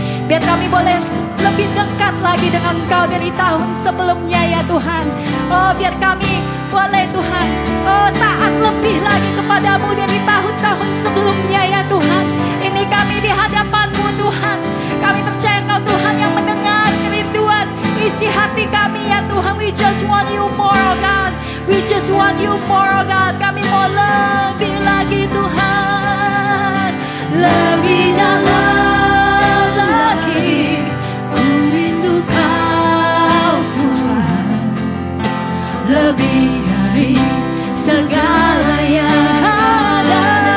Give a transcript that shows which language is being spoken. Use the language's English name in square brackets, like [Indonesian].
[Indonesian] Biar kami boleh lebih dekat lagi dengan Engkau dari tahun sebelumnya ya Tuhan. Oh, biar kami boleh Tuhan, oh, taat lebih lagi kepadamu dari tahun-tahun sebelumnya ya Tuhan. Ini kami di hadapan-Mu Tuhan. Kami percaya Engkau Tuhan yang mendengar kerinduan isi hati kami ya Tuhan. [English] We just want You more, oh God. We just want You more, oh God. [Indonesian] Kami mau lebih lagi Tuhan. Lebih dalam lagi ku rindu Kau Tuhan, lebih dari segala yang ada.